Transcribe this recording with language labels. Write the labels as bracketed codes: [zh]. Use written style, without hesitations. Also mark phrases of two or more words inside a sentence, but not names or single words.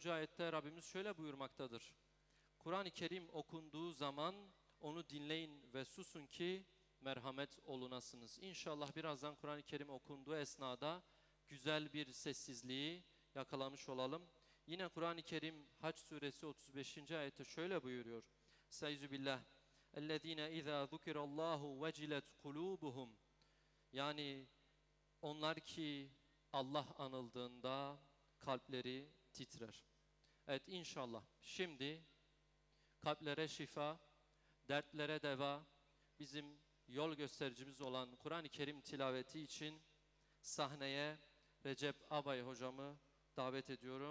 [tr] ayette Rabbimiz şöyle buyurmaktadır. Kur'an-ı Kerim okunduğu zaman onu dinleyin ve susun ki merhamet olunasınız. İnşallah birazdan Kur'an-ı Kerim okunduğu esnada güzel bir sessizliği yakalamış olalım. Yine Kur'an-ı Kerim Hac suresi 35. ayette şöyle buyuruyor. [ar] أستعيذ بالله. اَلَّذ۪ينَ اِذَا ذُكِرَ اللّٰهُ وَجِلَتْ قُلُوبُهُمْ. [tr] Yani onlar ki Allah anıldığında kalpleri titrer. Evet, inşallah şimdi kalplere şifa, dertlere deva, bizim yol göstericimiz olan Kur'an-ı Kerim tilaveti için sahneye Recep Abay hocamı davet ediyorum.